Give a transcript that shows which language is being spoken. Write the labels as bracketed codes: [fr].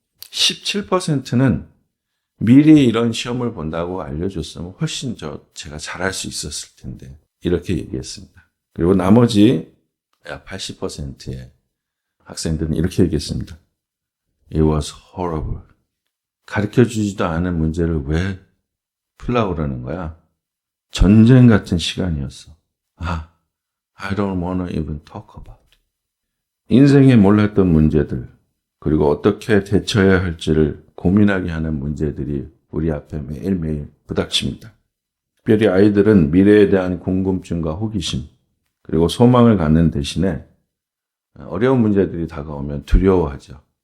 [ko] 17%는 미리 이런 시험을 본다고 알려줬으면 훨씬 제가 잘할 수 있었을 텐데 이렇게 얘기했습니다. 그리고 나머지 80%의 학생들은 이렇게 얘기했습니다. [en] It was horrible. [ko] 가르쳐주지도 않은 문제를 왜 풀라고 그러는 거야? 전쟁 같은 시간이었어. [en] I don't want to even talk about it. [ko] 인생에 몰랐던 문제들, 그리고 어떻게 대처해야 할지를 고민하게 하는 문제들이 우리 앞에 매일매일 부닥칩니다. 특별히 아이들은 미래에 대한 궁금증과 호기심, 그리고 소망을 갖는 대신에 어려운 문제들이 다가오면 두려워하죠.